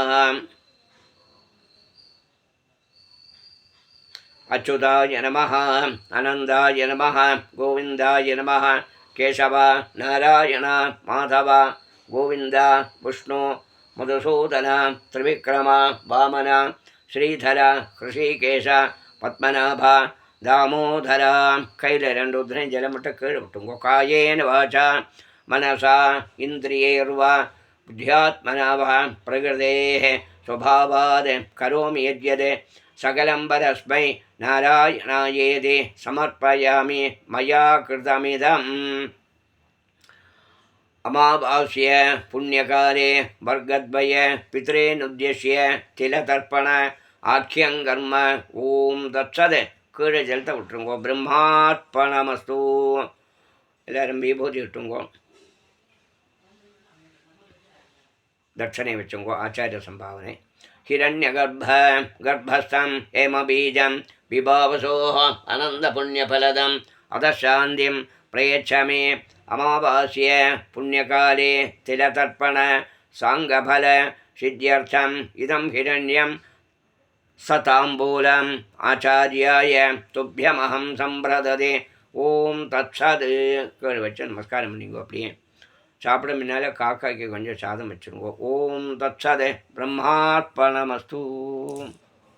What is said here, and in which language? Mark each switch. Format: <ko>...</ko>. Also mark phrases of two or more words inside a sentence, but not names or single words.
<sa>अच्युताय नमः अनन्ताय नमः गोविन्दाय नमः केशव नारायण माधव गोविन्द विष्णु मधुसूदन त्रिविक्रम वामन श्रीधर हृषीकेश पद्मनाभ दामोदर.</sa> <ta>கையில் 2 உத்திரையும் ஜலம் மட்டும் கீழே விட்டுங்கோ.</ta> <sa>कायेन वाचा मनसा इन्द्रियैर्वा बुद्ध्यात्मनाव प्रकृतेः स्वभावात् करोमि यद्यत् सकलं परस्मै नारायणायेति समर्पयामि मया कृतमिदम्. अमावास्य पुण्यकाले वर्गद्वय पितॄनुद्देश्य तिलतर्पण आख्यं कर्म. ॐ तत्सत्.</sa> <ta>கீழே ஜலத்தை விட்டுருங்கோ. பிரம்மார்ப்பணமஸ்து. எல்லாரும் விபூதி விட்டுங்கோ. தட்சணை வச்சுங்கோ. ஆச்சாரிய சம்பாவனை.</ta> <sa>हिरण्यगर्भ गर्भस्थं हेमबीजं विभावसोः अनन्दपुण्यफलदम् अधशान्तिं प्रयच्छ मे. अमावास्ये पुण्यकाले तिलतर्पण साङ्गफल सिद्ध्यर्थम् इदं हिरण्यं सताम्बूलम् आचार्याय तुभ्यमहं सम्प्रददे. ॐ तत्सत्.</sa> <ta>கீழே வச்சு நமஸ்காரம் பண்ணிங்கோ. அப்படியே சாப்பிட முன்னால் காக்காய்க்கு கொஞ்சம் சாதம் வச்சுருங்கோ.</ta> <sa>ॐ तत्सत्। ब्रह्मार्पणमस्तु.</sa>